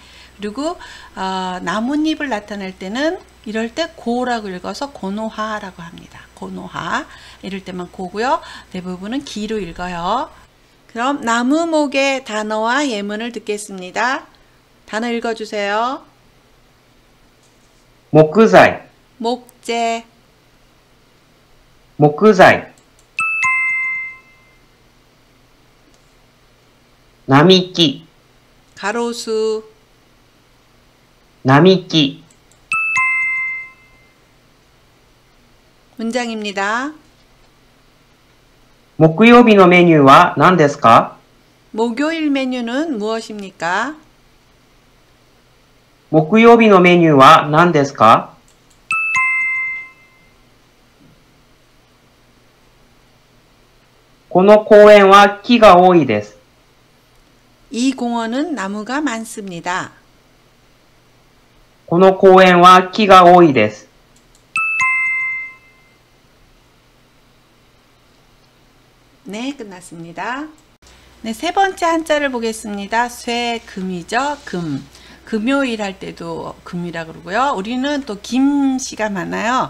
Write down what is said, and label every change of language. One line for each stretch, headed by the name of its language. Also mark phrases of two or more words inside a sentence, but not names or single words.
Korean: 그리고, 나뭇잎을 나타낼 때는, 이럴 때 고라고 읽어서 고노하라고 합니다. 고노하. 이럴 때만 고고요. 대부분은 기로 읽어요. 그럼 나무목의 단어와 예문을 듣겠습니다. 단어 읽어주세요.
Japanese: 木材
Korean: 목재,
Japanese: 木材 並木
Korean: 가로수,
Japanese: 並木
Korean: 문장입니다.
Japanese: 木曜日のメニューは何ですか?
Korean: 목요일 메뉴는 무엇입니까?
Japanese: 木曜日のメニューは何ですか? この公園は木が多いです.
Korean: 이 공원은 나무가 많습니다.
Japanese: この公園は木が多いです.
Korean: 네, 끝났습니다. 네, 세 번째 한자를 보겠습니다. 쇠금이죠. 금. 금요일 할 때도 금이라 그러고요. 우리는 또 김씨가 많아요.